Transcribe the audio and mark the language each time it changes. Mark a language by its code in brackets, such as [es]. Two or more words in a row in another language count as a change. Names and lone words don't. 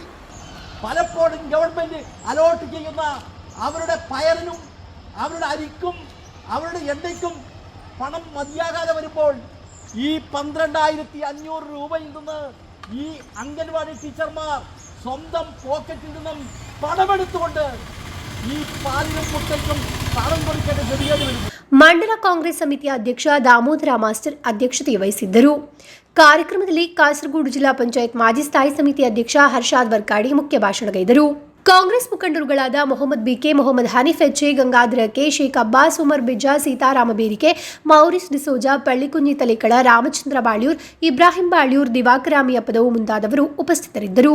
[ml] പലപ്പോഴും ഗവൺമെന്റ് അലോട്ട് ചെയ്യുന്ന അവരുടെ പയറിനും അവരുടെ അരിക്കും അവരുടെ എണ്ണയ്ക്കും പണം മതിയാകാതെ വരുമ്പോൾ ഈ 12,500 രൂപയിൽ നിന്ന് ഈ അംഗൻവാടി ടീച്ചർമാർ സ്വന്തം പോക്കറ്റിൽ നിന്നും പണമെടുത്തുകൊണ്ട് ഈ പാലിനും മുട്ടയ്ക്കും പണം കൊടുക്കേണ്ട ഗതികേട് വരും. [kn] ಮಂಡಲ ಕಾಂಗ್ರೆಸ್ ಸಮಿತಿಯ ಅಧ್ಯಕ್ಷ ದಾಮೋದರ ಮಾಸ್ಟರ್ ಅಧ್ಯಕ್ಷತೆ ವಹಿಸಿದ್ದರು. ಕಾರ್ಯಕ್ರಮದಲ್ಲಿ ಕಾಸರಗೋಡು ಜಿಲ್ಲಾ ಪಂಚಾಯತ್ ಮಾಜಿ ಸ್ಥಾಯಿ ಸಮಿತಿ ಅಧ್ಯಕ್ಷ ಹರ್ಷಾದ್ ವರ್ಕಾಡಿ ಮುಖ್ಯ ಭಾಷಣಗೈದರು. ಕಾಂಗ್ರೆಸ್ ಮುಖಂಡರುಗಳಾದ ಮೊಹಮ್ಮದ್ ಬಿಕೆ, ಮೊಹಮ್ಮದ್ ಹನೀಫ್ ಎಚ್ಎ, ಗಂಗಾಧರ ಕೆ, ಶೇಖ್ ಅಬ್ಬಾಸ್, ಉಮರ್ ಬಿಜ್ಜಾ, ಸೀತಾರಾಮ ಬೇರಿಕೆ, ಮೌರಿಸ್ ಡಿಸೋಜಾ, ಪಳ್ಳಿಕುಂಜಿ ತಲೆಕಳ, ರಾಮಚಂದ್ರ ಬಾಳ್ಯೂರ್, ಇಬ್ರಾಹಿಂ ಬಾಳ್ಯೂರ್, ದಿವಾಕರಾಮಿ ಅಪ್ಪದವು ಮುಂತಾದವರು ಉಪಸ್ಥಿತರಿದ್ದರು.